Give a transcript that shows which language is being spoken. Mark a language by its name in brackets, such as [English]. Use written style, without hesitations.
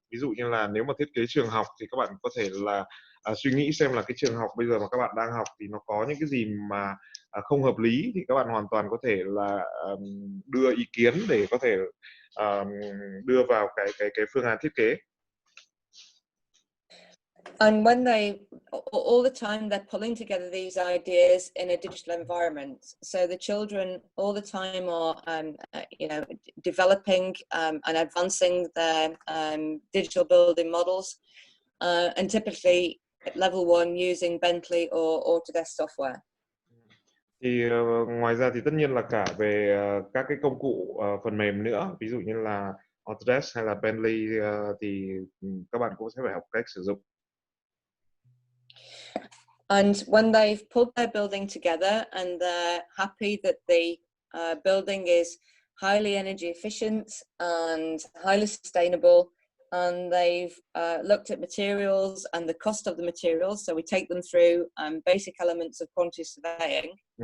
[Vietnamese] Ví dụ như là nếu mà thiết kế trường học thì các bạn có thể là suy nghĩ xem là cái trường học bây giờ mà các bạn đang học thì nó có những cái gì mà không hợp lý, thì các bạn hoàn toàn có thể là đưa ý kiến để có thể đưa vào cái phương án thiết kế. [English] And when all the time they're pulling together these ideas in a digital environment, so the children all the time are developing and advancing their digital building models, and typically at level 1 using Bentley or Autodesk software. [Vietnamese] Thì ngoài ra thì tất nhiên là cả về các cái công cụ phần mềm nữa, ví dụ như là Autodesk hay là Bentley, thì các bạn cũng sẽ phải học cách sử dụng. [English] And when they've pulled their building together and they're happy that the building is highly energy efficient and highly sustainable, and they've looked at materials and the cost of the materials, so we take them through basic elements of quantity surveying.